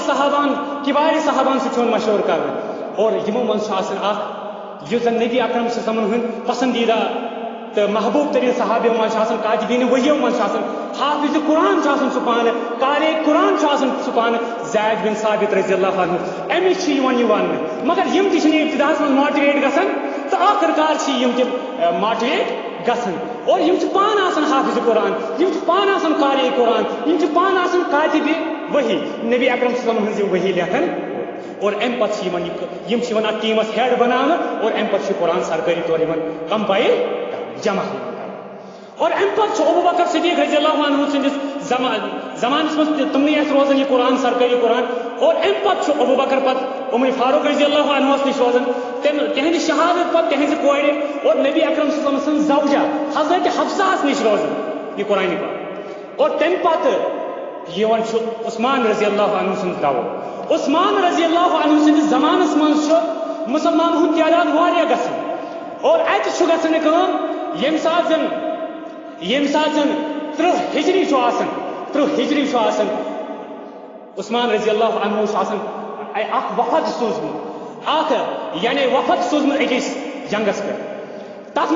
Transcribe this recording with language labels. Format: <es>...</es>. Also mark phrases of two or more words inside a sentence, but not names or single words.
<ks>صحابہن کبارِ صحابہن سۭتۍ چھُ یِوان مشورٕ کرنہٕ اور یِمو منٛز چھُ آسان اکھ یُس زن نبی اکرم</ks> <ar>صلی اللہ علیہ وسلم</ar> <ks>ہُنٛد پسندیدہ تہٕ محبوب ترین صحابیو منٛز چھُ آسان کاتبیٖنہِ وحیو منٛز چھُ آسان حافظ قرآن چھُ آسان سُہ پانہٕ قاری قرآن چھُ آسان سُہ پانہٕ زید بن ثابت</ks> <ar>رضی اللہ عنہ</ar> <ks>أمِس چھِ یِوان یہِ وننہٕ مگر یِم تہِ چھِنہٕ ابتداہس منٛز ماٹِویٹ گژھان تہٕ ٲخر کار چھِ یِم تہِ ماٹِویٹ گژھان اور یِم چھِ پانہٕ آسان حافظ قرآن یِم چھِ پانہٕ آسان قاری قرآن یِم چھِ پانہٕ آسان کاتبہِ وحی نبی اکرم</ks> <ar>صلی اللہ علیہ وسلم</ar> <ks>ہٕنٛز یہِ وحی لیکھان اور امہِ پتہٕ چھِ یِمن یِم چھِ یِوان اتھ ٹیٖمس ہیڈ بناونہٕ اور امہِ پتہٕ چھُ قرآن سرکٲری طور یِوان کمپایل جمع اور امہِ پتہٕ چھُ ابوبکر صدیق</ks> <ar>رضی اللہ عنہ</ar> <ks>سٕنٛدِس زمانس منٛز تمنٕے اتھ روزان یہِ قرآن سرکٲری قرآن اور امہِ پتہٕ چھُ ابوبکر پتہٕ عمر فاروق</ks> <ar>رضی اللہ عنہس</ar> <ks>نِش روزان تہنٛدِ شہادت پتہٕ تہنٛزِ کورِ اور نبی اکرم</ks> <ar>صلی اللہ علیہ وسلم</ar> <ks>سٕنٛز زوجہ حضرت حفصہس نِش روزان یہِ قرآنِ پاک اور تمہِ پتہٕ یِوان چھُ عثمان</ks> <ar>رضی اللہ عنہ</ar> <ks>سُنٛد دور عثمان</ks> <ar>رضی اللہ عنہ</ar> <ks>سٕنٛدِس زمانس منٛز چھُ مُسلمان ہُنٛد تعداد واریاہ گژھان اور اتہِ چھُ گژھان یہِ کٲم ییٚمہِ ساتہٕ زن 30 ہجری چھُ آسان عثمان</ks> <ar>رضی اللہ عنہ</ar> <ks>چھُ آسان اکھ وفد سوٗزمُت اکھ یعنی وفد سوٗزمُت أکِس جنگس پٮ۪ٹھ تتھ</ks>